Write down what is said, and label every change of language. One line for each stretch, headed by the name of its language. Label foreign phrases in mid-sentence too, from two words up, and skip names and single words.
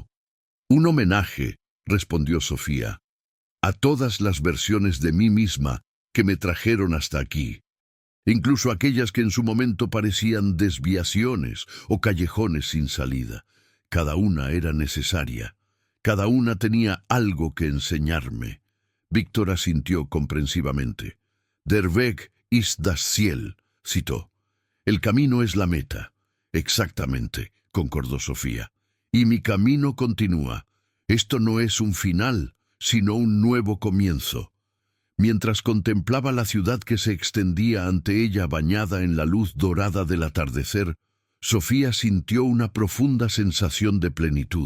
Spanish: Un homenaje, respondió Sofía, a todas las versiones de mí misma que me trajeron hasta aquí, incluso aquellas que en su momento parecían desviaciones o callejones sin salida. Cada una era necesaria, cada una tenía algo que enseñarme. Víctor asintió comprensivamente.
German: Der Weg ist das Ziel,
Spanish: citó. El camino es la meta. Exactamente, concordó Sofía. Y mi camino continúa. Esto no es un final, sino un nuevo comienzo. Mientras contemplaba la ciudad que se extendía ante ella bañada en la luz dorada del atardecer, Sofía sintió una profunda sensación de plenitud.